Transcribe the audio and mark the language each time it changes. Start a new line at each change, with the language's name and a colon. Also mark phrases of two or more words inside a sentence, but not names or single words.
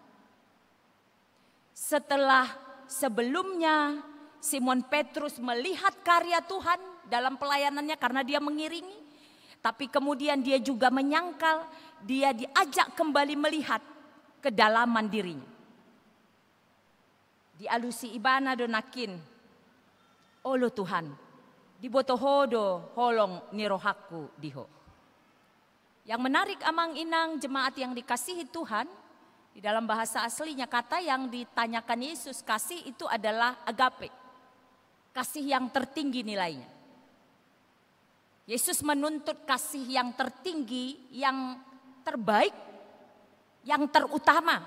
Indonesian: Setelah sebelumnya Simon Petrus melihat karya Tuhan dalam pelayanannya karena dia mengiringi. Tapi kemudian dia juga menyangkal, dia diajak kembali melihat kedalaman dirinya.
Batak Toba: Di alusi ibana donakin, olo Tuhan, di botohodo holong ni rohaku diho.
Indonesian: Yang menarik
Batak Toba: amang inang
Indonesian: jemaat yang dikasihi Tuhan, di dalam bahasa aslinya kata yang ditanyakan Yesus kasih itu adalah agape. Kasih yang tertinggi nilainya. Yesus menuntut kasih yang tertinggi, yang terbaik, yang terutama.